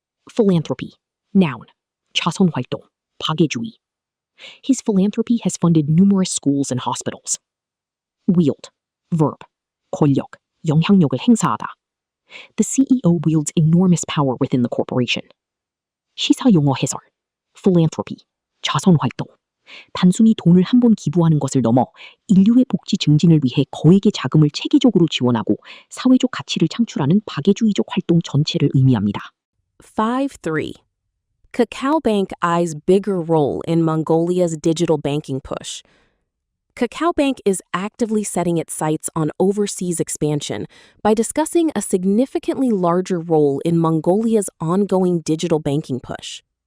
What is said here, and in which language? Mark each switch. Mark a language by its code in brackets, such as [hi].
[en] Philanthropy. Noun. [ko] 자선활동. 박애주의. [en] His philanthropy has funded numerous schools and hospitals. Wield. Verb. [ko] 권력. 영향력을 행사하다. [en] The CEO wields enormous power within the corporation. [ko] 시사용어 해설. Philanthropy. 자선활동. 단순히 돈을 한 번 기부하는 것을 넘어 인류의 복지 증진을 위해 거액의 자금을 체계적으로 지원하고 사회적 가치를 창출하는 박애주의적 활동 전체를 의미합니다. 5-3. [en] KakaoBank eyes bigger role in Mongolia's digital banking push. KakaoBank is actively setting its sights on overseas expansion by discussing a significantly larger role in Mongolia's ongoing digital banking push.